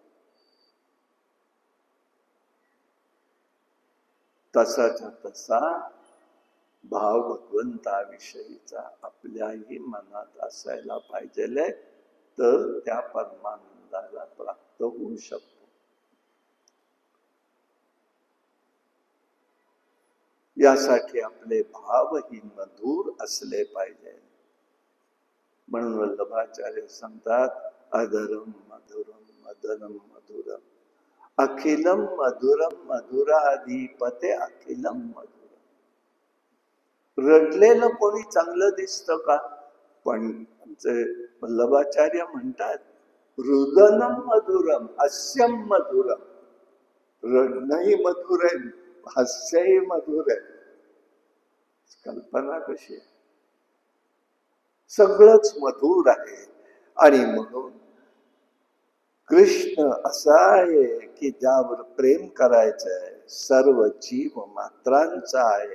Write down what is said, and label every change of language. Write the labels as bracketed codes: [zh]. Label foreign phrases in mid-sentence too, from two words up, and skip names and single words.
[mr] तसाचा तसा भाव भगवंताविषयीचा आपल्याही मनात असायला पाहिजे, तर त्या परमानंदाला प्राप्त होऊ शकतो. यासाठी आपले भावही मधुर असले पाहिजे. म्हणून वल्लभाचार्य सांगतात, [sa] अधरम मधुरम मदनम मधुरम अखिलम मधुरम मधुराधिपते अखिलम मधुरम. [mr] रडलेलं कोणी चांगलं दिसतं का? पण वल्लभाचार्य म्हणतात, [sa] रुदनम मधुरम हास्यम मधुरम. [mr] रडणंही मधुर आहे, हास्यही मधुर आहे. कल्पना कशी आहे? सगळंच मधुर आहे. आणि म्हणून कृष्ण असा आहे की ज्यावर प्रेम करायचंय, सर्व जीव मात्रांचा आहे.